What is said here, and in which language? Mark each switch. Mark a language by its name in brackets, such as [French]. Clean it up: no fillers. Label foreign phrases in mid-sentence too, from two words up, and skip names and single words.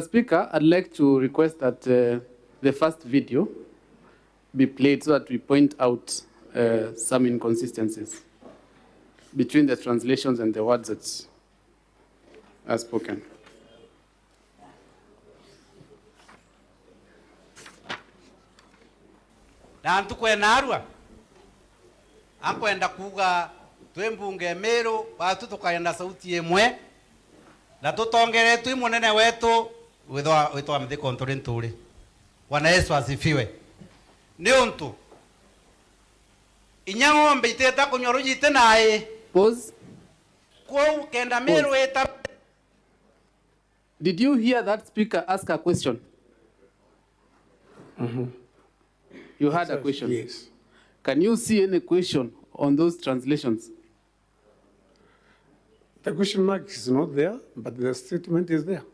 [English] Speaker, I'd like to request that the first video be played so that we point out some inconsistencies between the translations and the words that are spoken. [Meru] na ntukwena arua ankwenda kuga twembunge Meru batu tukaenda sauti imwe na tutongeretwe munene wetu witwa mthiko nturi nturi. [Swahili] Bwana Yesu asifiwe. [Meru] Ni untu inya ng'ombe iteta kunyoru jite nae [English] Pause. [Meru] kwa kenda Meru eta. [English] Did you hear that speaker ask a question? You had a question? Yes. Can you see any question on those translations? The question mark is not there, but the statement is there.